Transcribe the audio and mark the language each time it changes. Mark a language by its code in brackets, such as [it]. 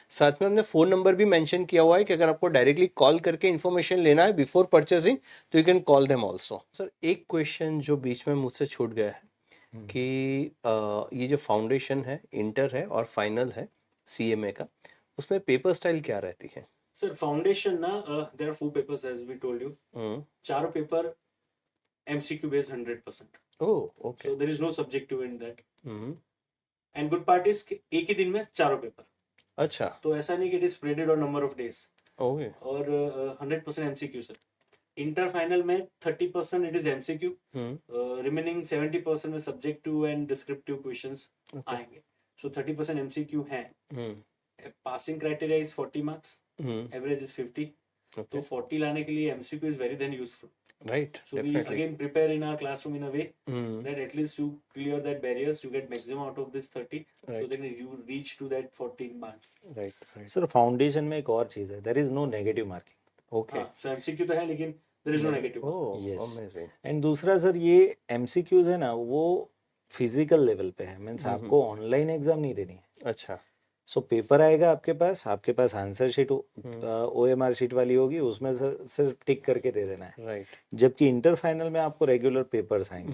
[hi] साथ में हमने फ़ोन नंबर भी मेंशन किया हुआ है कि अगर आपको डायरेक्टली कॉल करके इन्फॉर्मेशन लेना है बिफोर परचेसिंग, तो you can call them also. Sir एक क्वेश्चन जो बीच में मुझसे छूट गया है कि ये जो फाउंडेशन है, इंटर है और फाइनल है सीएमए का, उसमें पेपर स्टाइल क्या रहती है? [en] Sir, foundation na, there are 4 papers as we told you. [hi] चारों paper MCQ based 100%. [en] Oh okay. So there is no subjective in that. Hmm And good part is [hi] कि एक ही दिन में चारों पेपर, अच्छा तो ऐसा नहीं कि [en] it is spreaded on number of days. Okay [hi] और 100% MCQ सर। [en] inter final में 30% it is MCQ, remaining 70% में subjective and descriptive questions okay [hi] आएंगे। सो 30% MCQ है। हम्म [en] Passing criteria is 40 marks, average is 50। [hi] तो [en] okay [hi] 40 लाने के लिए [en] MCQ is very then useful. Right So we definitely again prepare in our classroom in a way that at least you clear that barriers, you get maximum out of this 30, so right then you reach to that 14 mark. Right right [hi] sir foundation में एक और चीज है, [en] There is no negative marking. Okay हाँ, so MCQ [hi] तो है लेकिन [en] there is no negative mark. Oh Yes. Amazing [hi] and दूसरा सर, ये MCQs है ना, वो फिजिकल लेवल पे है, मीन्स हम्म, आपको ऑनलाइन एग्जाम नहीं देनी है। अच्छा सो पेपर आएगा आपके पास आंसर शीट हम्म OMR शीट वाली होगी, उसमें सिर्फ टिक करके दे देना है। [en] right [hi] जबकि इंटर फाइनल में आपको रेगुलर पेपर्स आएंगे,